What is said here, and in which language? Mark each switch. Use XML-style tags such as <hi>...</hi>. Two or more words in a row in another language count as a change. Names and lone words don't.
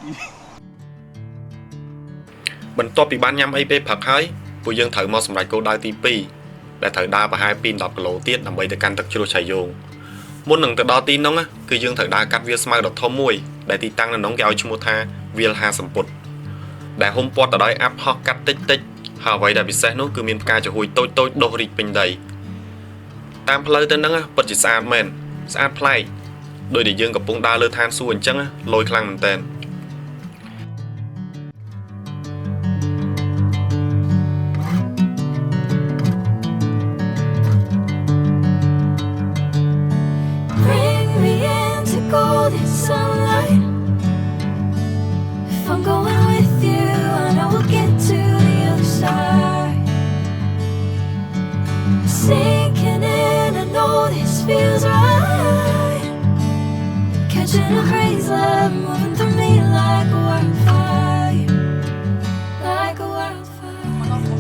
<km>បន្ទាប់ពីបានញ៉ាំអីពេលព្រឹកហើយពួកយើងត្រូវមកសម្រេចគោលដៅទី2ដែលត្រូវដើរប្រហែលពី10គីឡូទៀតដើម្បីទៅកាន់ទឹកជ្រោះឆៃយងមុននឹងទៅដល់ទីនោះគឺយើងត្រូវដើរកាត់វាលស្មៅដ៏ធំមួយដែលទីតាំងនៅក្នុងគេឲ្យឈ្មោះថាវាលហាសម្ពុតដែលហ៊ុំព័ទ្ធទៅដោយអាប់ហោះកាត់តិចតិចហើយអ្វីដែលពិសេសនោះគឺមានផ្កាចំហួយតូចតូចដុះរីកពេញដីតាមផ្លូវទៅហ្នឹងពិតជាស្អាតមែនស្អាតប្លែកដោយដែលយើងកំពុងដើរលើឋានសួគ៌អញ្ចឹងលយខ្លាំងមែនតើ</km> <en>Bring me into golden sunlight. If I'm going with you, I know we'll get to the other side. Sinking in, I know this feels right. Catching a breeze, love moving through me like a wildfire, like a wildfire.</en>